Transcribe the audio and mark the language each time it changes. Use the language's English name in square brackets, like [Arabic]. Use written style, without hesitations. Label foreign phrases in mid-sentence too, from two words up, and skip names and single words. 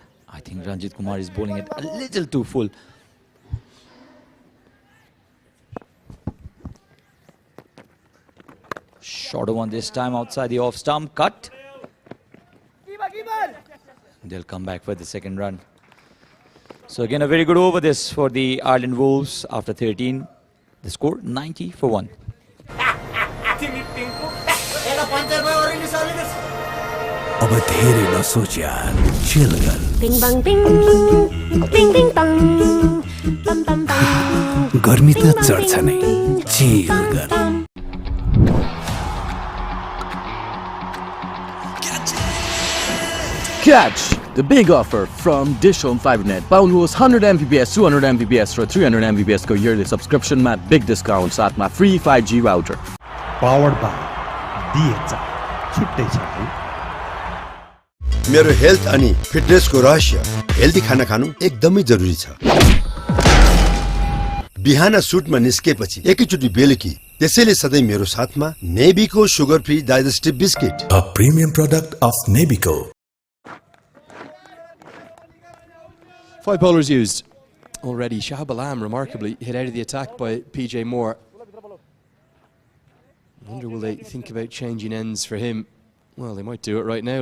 [English] I think Ranjit Kumar is bowling it a little too full. Shorter one this time outside the off stump, cut. They'll come back for the second run. So again, a very good over this for the Ireland Wolves after 13. The score 90 for 1. [Nepali] अब धेरै नसोच यार, chill गर। Bing bang bing, bing bing bang, bam bam bam। गर्मी त चढ्छ नै, chill गर। [English] Catch the big offer from DishHome Fibernet. [Nepali] पाउनुहोस् 100 Mbps, 200 Mbps र 300 Mbps को [English] yearly subscription [Nepali] मा [English] big discount [Nepali] साथमा [English] free 5G router. Powered by DHI. [Nepali] छुट्टै छ है। मेरो हेल्थ अनि फिटनेसको रहस्य हेल्दी खाना खानु एकदमै जरुरी छ। बिहान सुटमा निस्केपछि एकैचोटी बेलुकी त्यसैले सधैँ मेरो साथमा नेबीको [English] sugar free digestive biscuit. A premium product of Nebico. 5 bowlers used already. Shahab Alam remarkably hit out of the attack by PJ Moore. I wonder will they think about changing ends for him? Well, they might do it right now.